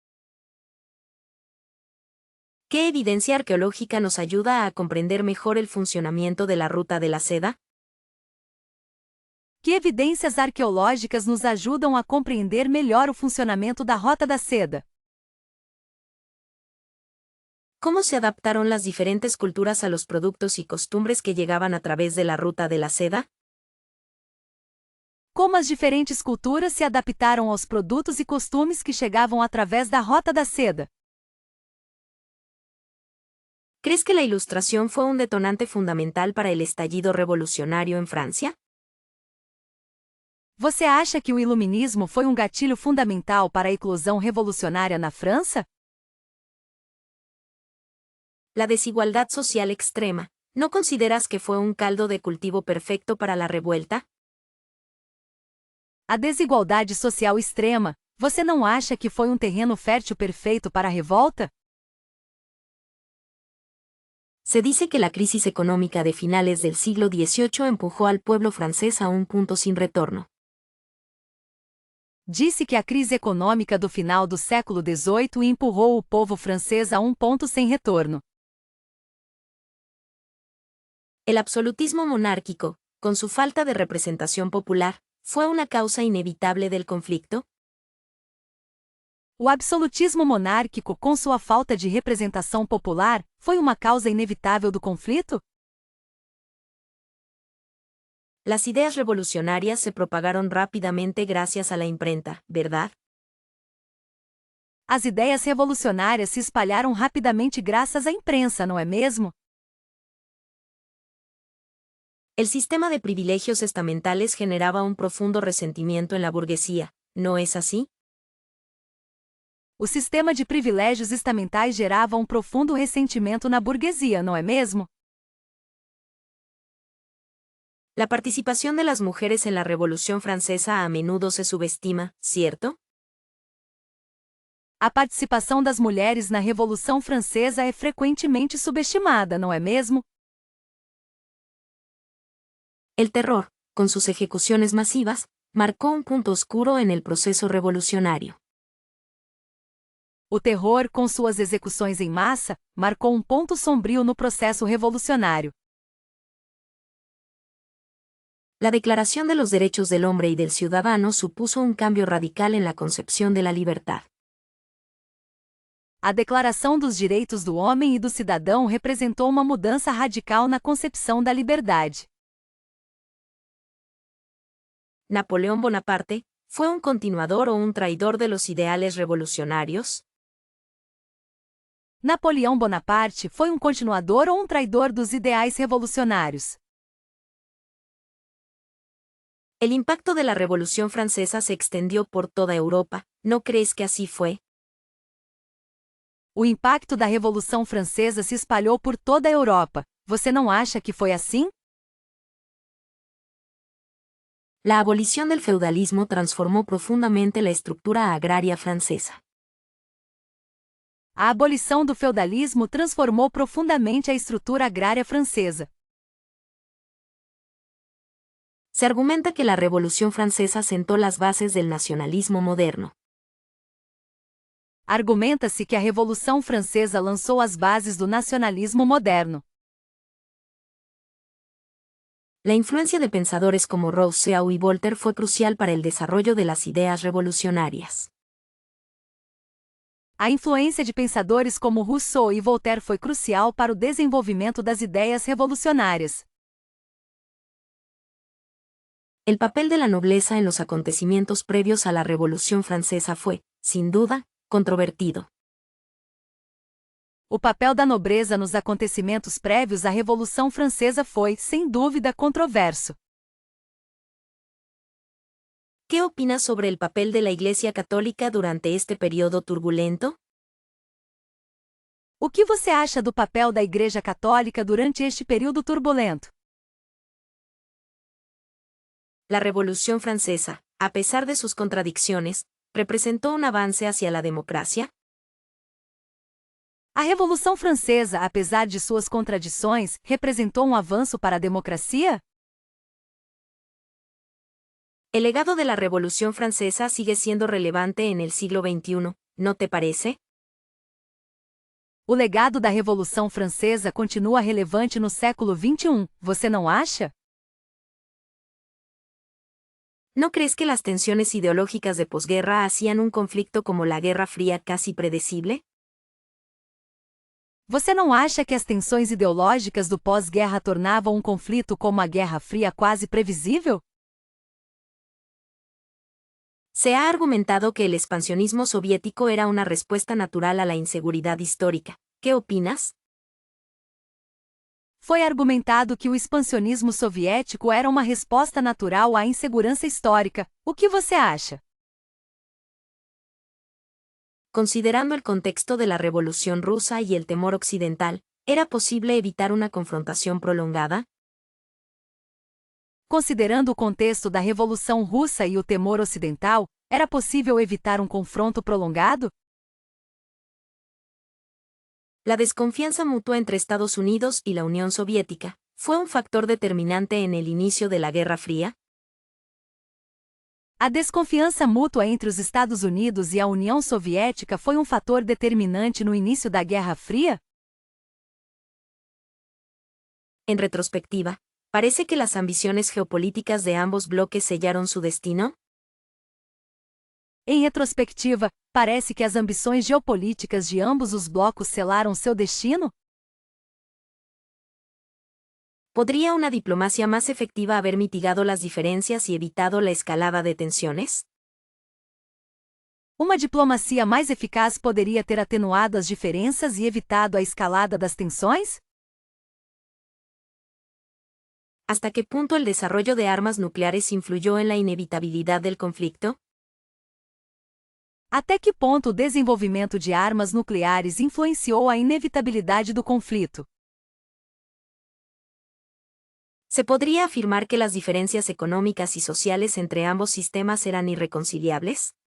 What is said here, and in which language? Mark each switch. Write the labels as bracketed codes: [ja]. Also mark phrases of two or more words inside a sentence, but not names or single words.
[es] ¿Qué evidencia arqueológica nos ayuda a comprender mejor el funcionamiento de la ruta de la seda? [pt] Que evidências arqueológicas nos ajudam a compreender melhor o funcionamento da Rota da Seda? [es] ¿Cómo se adaptaron las diferentes culturas a los productos y costumbres que llegaban a través de la ruta de la seda? [pt] Como as diferentes culturas se adaptaram aos produtos e costumes que chegavam através da Rota da Seda? [es] ¿Crees que la Ilustración fue un detonante fundamental para el estallido revolucionario en Francia? [pt] Você acha que o Iluminismo foi um gatilho fundamental para a eclosão revolucionária na França? [es] La desigualdad social extrema, ¿no consideras que fue un caldo de cultivo perfecto para la revuelta? [pt] A desigualdade social extrema, você não acha que foi um terreno fértil perfeito para a revolta? [es] Se dice que la crisis económica de finales del siglo XVIII empujó al pueblo francés a un punto sin retorno. [pt] Disse que a crise econômica do final do século XVIII empurrou o povo francês a um ponto sem retorno. [es] El absolutismo monárquico, con su falta de representación popular, ¿fue una causa inevitable del conflicto? [pt] O absolutismo monárquico, com sua falta de representação popular, foi uma causa inevitável do conflito? [es] Las ideas revolucionarias se propagaron rápidamente gracias a la imprenta, ¿verdad? [pt] As ideias revolucionárias se espalharam rapidamente graças à imprensa, não é mesmo? [es] El sistema de privilegios estamentales generaba un profundo resentimiento en la burguesía, ¿no es así? [pt] O sistema de privilégios estamentais gerava um profundo ressentimento na burguesia, não é mesmo? [es] La participación de las mujeres en la Revolución Francesa a menudo se subestima, ¿cierto? [pt] A participação das mulheres na Revolução Francesa é frequentemente subestimada, não é mesmo? [es] El terror, con sus ejecuciones masivas, marcó un punto oscuro en el proceso revolucionario. [pt] O terror, com suas execuções em massa, marcou um ponto sombrio no processo revolucionário. [es] La Declaración de los Derechos del Hombre y del Ciudadano supuso un cambio radical en la concepción de la libertad. [pt] A Declaração dos Direitos do Homem e do Cidadão representou uma mudança radical na concepção da liberdade. [es] ¿Napoleón Bonaparte fue un continuador o un traidor de los ideales revolucionarios? [pt] Napoleão Bonaparte foi um continuador ou um traidor dos ideais revolucionários? [es] El impacto de la Revolución Francesa se extendió por toda Europa, ¿no crees que así fue? [pt] O impacto da Revolução Francesa se espalhou por toda a Europa. Você não acha que foi assim? [es] La abolición del feudalismo transformó profundamente la estructura agraria francesa. [pt] A abolição do feudalismo transformou profundamente a estrutura agrária francesa. [es] Se argumenta que la Revolución Francesa sentó las bases del nacionalismo moderno. [pt] Argumenta-se que a Revolução Francesa lançou as bases do nacionalismo moderno. [es] La influencia de pensadores como Rousseau y Voltaire fue crucial para el desarrollo de las ideas revolucionarias. [pt] A influência de pensadores como Rousseau e Voltaire foi crucial para o desenvolvimento das ideias revolucionárias. [es] El papel de la nobleza en los acontecimientos previos a la Revolución Francesa fue, sin duda, controvertido. [pt] O papel da nobreza nos acontecimentos prévios à Revolução Francesa foi, sem dúvida, controverso. [es] ¿Qué opinas sobre el papel de la Iglesia Católica durante este periodo turbulento? [pt] O que você acha do papel da Igreja Católica durante este período turbulento? [es] La Revolución Francesa, a pesar de sus contradicciones, representó un avance hacia la democracia. [pt] A Revolução Francesa, apesar de suas contradições, representou um avanço para a democracia? [es] El legado de la Revolución Francesa sigue siendo relevante en el siglo XXI, ¿no te parece? [pt] O legado da Revolução Francesa continua relevante no século XXI, você não acha? [es] ¿No crees que las tensiones ideológicas de posguerra hacían un conflicto como la Guerra Fría casi predecible? [pt] Você não acha que as tensões ideológicas do pós-guerra tornavam um conflito como a Guerra Fria quase previsível? [es] Se ha argumentado que el expansionismo soviético era una respuesta natural a la inseguridad histórica. ¿Qué opinas? [pt] Foi argumentado que o expansionismo soviético era uma resposta natural à insegurança histórica. O que você acha? [es] Considerando el contexto de la Revolución Rusa y el temor occidental, ¿era posible evitar una confrontación prolongada? [pt] Considerando o contexto da Revolução Russa e o temor ocidental, era possível evitar um confronto prolongado? [es] La desconfianza mutua entre Estados Unidos y la Unión Soviética fue un factor determinante en el inicio de la Guerra Fría. [pt] A desconfiança mútua entre os Estados Unidos e a União Soviética foi um fator determinante no início da Guerra Fria? [es] En retrospectiva, ¿parece que las ambiciones geopolíticas de ambos bloques sellaron su destino? [pt] Em retrospectiva, parece que as ambições geopolíticas de ambos os blocos selaram seu destino? [es] ¿Podría una diplomacia más efectiva haber mitigado las diferencias y evitado la escalada de tensiones? [pt] Uma diplomacia mais eficaz poderia ter atenuado as diferenças e evitado a escalada das tensões? [es] ¿Hasta qué punto el desarrollo de armas nucleares influyó en la inevitabilidad del conflicto? [pt] Até que ponto o desenvolvimento de armas nucleares influenciou a inevitabilidade do conflito? [es] ¿Se podría afirmar que las diferencias económicas y sociales entre ambos sistemas eran irreconciliables?